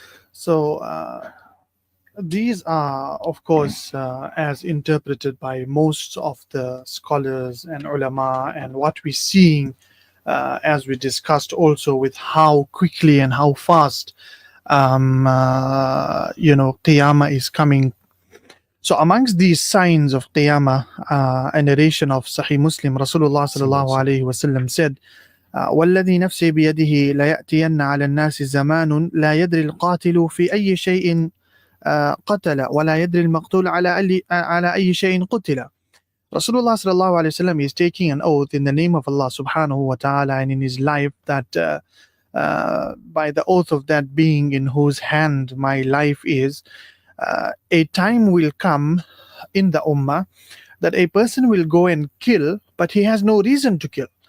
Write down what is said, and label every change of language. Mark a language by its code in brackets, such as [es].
[en] So these are, of course, as interpreted by most of the scholars and ulama, and what we're seeing, as we discussed also, with how quickly and how fast, Qiyamah is coming. So amongst these signs of Qiyamah, a narration of Sahih Muslim, Rasulullah sallallahu alayhi wasallam said, [ar] والذي نفسي بيده لا يأتين على الناس زمان لا يدري القاتل في أي شيء قتل ولا يدري المقتول على أي شيء قتل. [en] Rasulullah sallallahu alayhi wasallam is taking an oath in the name of Allah subhanahu wa ta'ala and in his life that by the oath of that being in whose hand my life is, a time will come in the ummah that a person will go and kill, but he has no reason to kill.